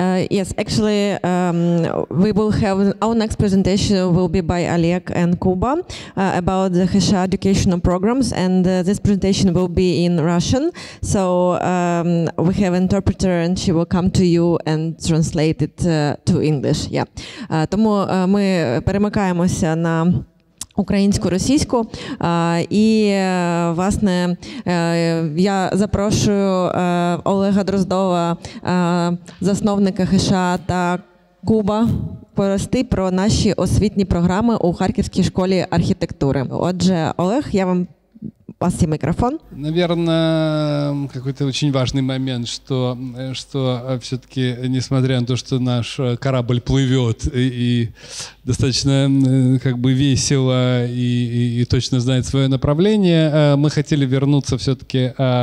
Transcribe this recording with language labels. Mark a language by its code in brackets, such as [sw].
[en] Yes, actually, we will have our next presentation will be by Oleg and Kuba about the Hesha educational programs, and this presentation will be in Russian. So we have an interpreter, and she will come to you and translate it to English. Yeah. [uk] Тому ми перемикаємося на українську, російську. І, власне, я запрошую Олега Дроздова, засновника Хеша, та Куба порости про наші освітні програми у Харківській школі архітектури. Отже, Олег, я вам пас микрофон. [ru] Наверное, какой-то очень важный момент, что все-таки, несмотря на то, что наш корабль плывет и достаточно как бы весело и точно знает свое направление, мы хотели вернуться все-таки